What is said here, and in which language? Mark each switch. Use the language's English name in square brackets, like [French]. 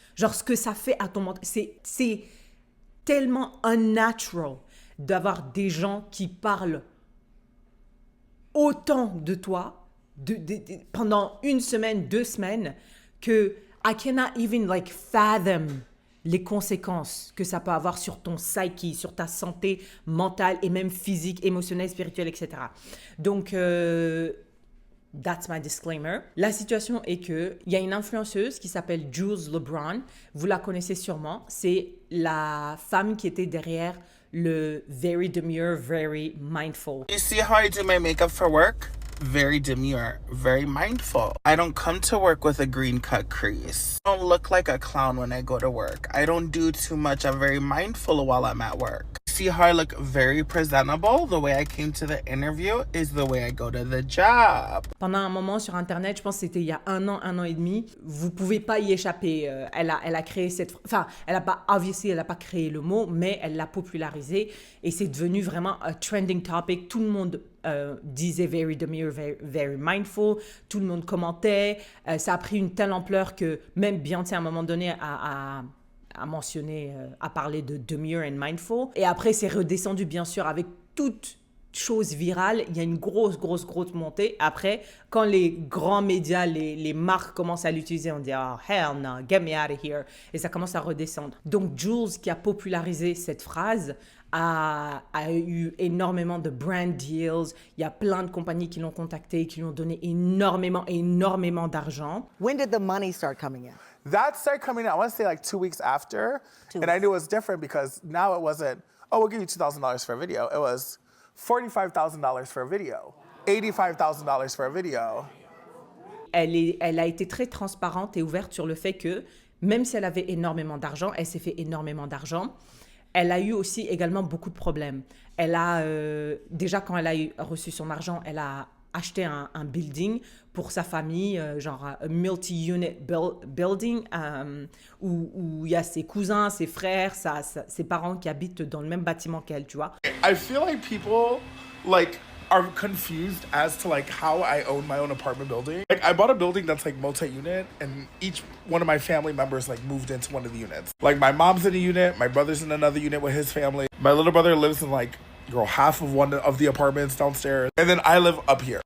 [French] Genre, ce que ça fait à ton mental, c'est tellement unnatural d'avoir des gens qui parlent autant de toi pendant une semaine, 2 semaines, que [English] I cannot even fathom [French] les conséquences que ça peut avoir sur ton psyche, sur ta santé mentale et même physique, émotionnelle, spirituelle, etc. [English] Donc, that's my disclaimer. [French] La situation est qu'il y a une influenceuse qui s'appelle Jules LeBron. Vous la connaissez sûrement. C'est la femme qui était derrière le [English] Very Demure, Very Mindful. You see how I do my makeup for work? Very demure, very mindful. I don't come to work with a green cut crease. I don't look like a clown when I go to work. I don't do too much. I'm very mindful while I'm at work. See how I look very presentable? The way I came to the interview is the way I go to the job. [French] Pendant un moment sur Internet, je pense que c'était il y a un an et demi, vous pouvez pas y échapper. Elle a créé elle a pas créé le mot, mais elle l'a popularisé et c'est devenu vraiment un trending topic. Tout le monde disait [English] very demure, very, very mindful. [French] Tout le monde commentait. Ça a pris une telle ampleur que même Beyoncé à un moment donné a mentionné, a parlé de [English] demure and mindful. [French] Et après, c'est redescendu, bien sûr, avec toute chose virale. Il y a une grosse montée. Après, quand les grands médias, les marques commencent à l'utiliser, on dit « [English] Oh, hell no, get me out of here ». [French] Et ça commence à redescendre. Donc, Jules, qui a popularisé cette phrase, a eu énormément de brand deals. Il y a plein de compagnies qui l'ont contacté, qui lui ont donné énormément d'argent. [English] When did the money start coming in? That started coming out, I want to say 2 weeks after. And I knew it was different because now it wasn't, oh, we'll give you $2,000 for a video. It was $45,000 for a video, $85,000 for a video. [French] Elle a été très transparente et ouverte sur le fait que même si elle avait énormément d'argent, elle s'est fait énormément d'argent. Elle a eu aussi également beaucoup de problèmes. Elle a, déjà quand elle a reçu son argent, elle a acheté un building pour sa famille, genre un multi-unit building, où il y a ses cousins, ses frères, ses parents qui habitent dans le même bâtiment qu'elle, tu vois. [English] I feel like people are confused as to like how I own my own apartment building. Like I bought a building that's like multi-unit, and each one of my family members like moved into one of the units. Like my mom's in a unit, my brother's in another unit with his family. My little brother lives in like half of one of the apartments downstairs, and then I live up here.